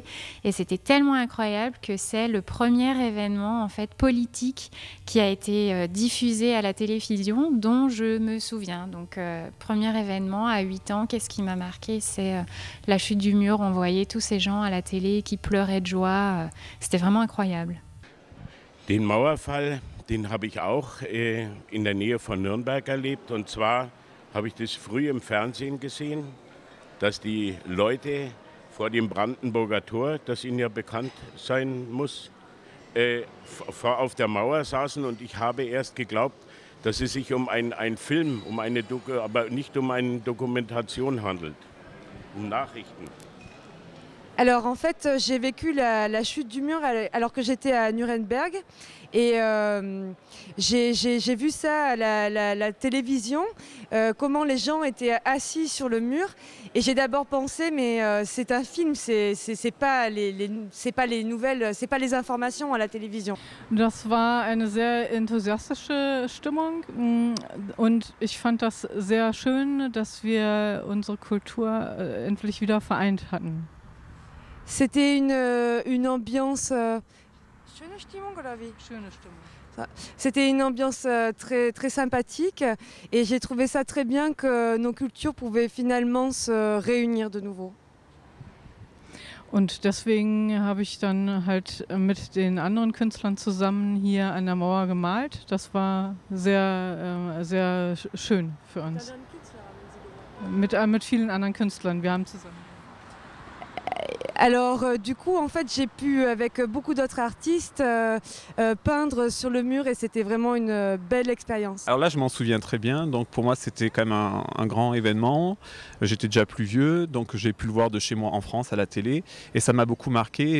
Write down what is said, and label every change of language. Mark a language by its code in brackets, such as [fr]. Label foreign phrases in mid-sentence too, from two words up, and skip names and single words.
[fr] Et c'était tellement incroyable que c'est le premier événement en fait, politique qui a été diffusé à la télévision dont je me souviens. Donc, premier événement à 8 ans, qu'est-ce qui m'a marqué? C'est la chute du mur. On voyait tous ces gens à la télé qui pleuraient de joie. C'était vraiment incroyable. [de] Den Mauerfall, den habe ich auch in der Nähe von Nürnberg erlebt. Und zwar habe ich das früh im Fernsehen gesehen, dass die Leute vor dem Brandenburger Tor, das Ihnen ja bekannt sein muss, auf der Mauer saßen. Und ich habe erst geglaubt, dass es sich um einen Film, aber nicht um eine Dokumentation handelt, um Nachrichten. [fr] Alors en fait, j'ai vécu la chute du mur alors que j'étais à Nuremberg et j'ai vu ça à la télévision, comment les gens étaient assis sur le mur et j'ai d'abord pensé mais c'est un film, c'est pas les nouvelles, c'est pas les informations à la télévision. [de] Das war eine sehr enthusiastische Stimmung und ich fand das sehr schön, dass wir unsere Kultur endlich wieder vereint hatten. [fr] C'était une ambiance. C'était une ambiance très, très sympathique et j'ai trouvé ça très bien que nos cultures pouvaient finalement se réunir de nouveau. [de] Und deswegen habe ich dann halt mit den anderen Künstlern zusammen hier an der Mauer gemalt. Das war sehr, sehr schön für uns. Mit vielen anderen Künstlern. Wir haben zusammen. [fr] Alors du coup en fait j'ai pu avec beaucoup d'autres artistes peindre sur le mur et c'était vraiment une belle expérience. Alors là je m'en souviens très bien, donc pour moi c'était quand même un grand événement. J'étais déjà plus vieux, donc j'ai pu le voir de chez moi en France à la télé et ça m'a beaucoup marqué.